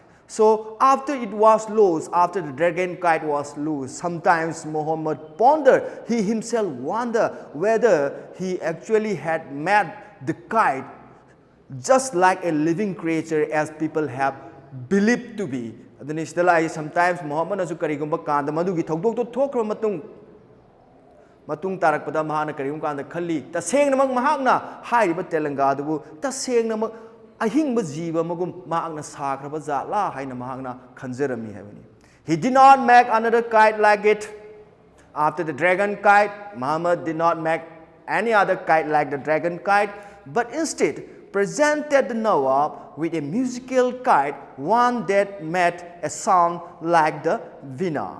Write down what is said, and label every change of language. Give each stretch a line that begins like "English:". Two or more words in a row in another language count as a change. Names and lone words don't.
English: So after it was lost, after the dragon kite was lost, sometimes Muhammad pondered, he himself wondered whether he actually had met the kite just like a living creature as people have believed to be.
Manipuri: Sometimes Muhammad asu karigumba kanda madugi thogdok to thokra matung tarakpada mahana karigum kanda khalli taseng namang mahakna haiba telangadabu taseng namang ahingba jiba magum maakna sakraba zatla haina mahakna khanjarami habani.
English: He did not make another kite like it. After the dragon kite, Muhammad did not make any other kite like the dragon kite, but instead presented the Nawab with a musical kite, one that made a sound like the veena.